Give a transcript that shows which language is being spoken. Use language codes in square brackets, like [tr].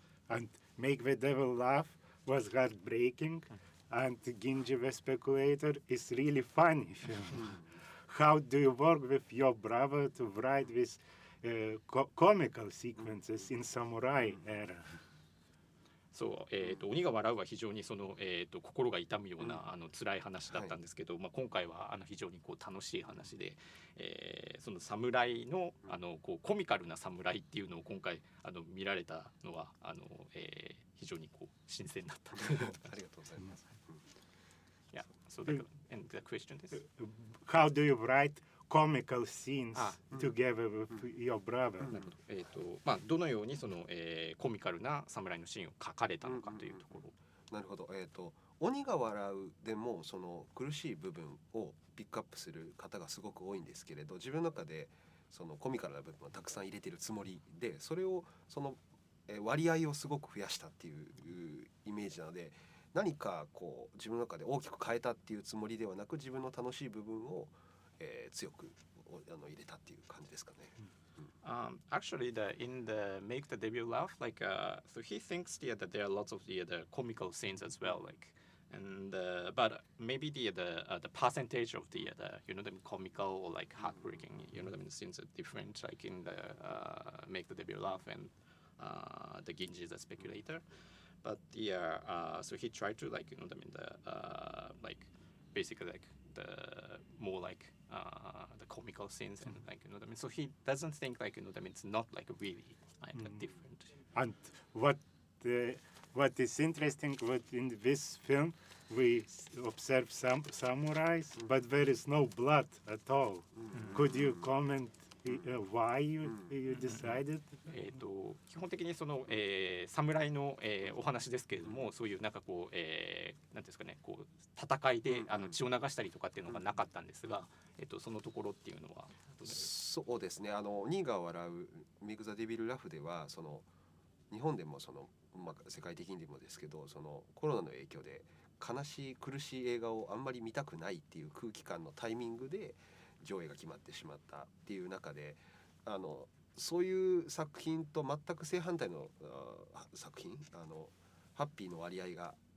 [en] And Make the Devil Laugh was heartbreaking, and Ginji The Speculator is really funny film. How do you work with your brother to write these comical sequences in samurai era? [ja] そう、鬼が笑うは非常にその、心が痛むような、辛い話だったんですけど、まあ、今回は非常にこう楽しい話で、その侍の、こうコミカルな侍っていうのを今回見られたのは非常にこう新鮮だった。ありがとうございます。 [en] Yeah, so the, and the question is, how do you write comical scenes together with your brother? [ja] なるほど。まあどのようにその、コミカルな侍のシーンを書かれたのかというところ。なるほど。鬼が笑うでもその苦しい部分をピックアップする方がすごく多いんですけれど、自分の中でそのコミカルな部分をたくさん入れてるつもりで、それをその割合をすごく増やしたっていうイメージなので、何かこう自分の中で大きく変えたっていうつもりではなく、自分の楽しい部分を、強く入れたっていう感じですかね。 [en] Actually, in the Make the Devil Laugh, like so he thinks that there are lots of the comical scenes as well, like and but maybe the percentage of the you know the comical or like heartbreaking you know the scenes are different, like in the Make the Devil Laugh and the Ginji The Speculator. But so he tried to like you know the like basically like the more like the comical scenes and like you know what I mean. So he doesn't think like you know what I mean. It's not like really like different. And what is interesting, what in this film we observe some samurais, but there is no blood at all. Could you comment why you decided? [ja] 基本的にその、侍の、お話ですけれども、そういうなんかこう、なんですかね、こう戦いで血を流したりとかっていうのがなかったんですが、そのところっていうのはそうですね。鬼が笑うメイク・ザ・デビル・ラフではその日本でもその、まあ、世界的にでもですけど、そのコロナの影響で悲しい苦しい映画をあんまり見たくないっていう空気感のタイミングで上映が決まってしまったっていう中で、そういう作品と全く正反対の作品、ハッピーの割合が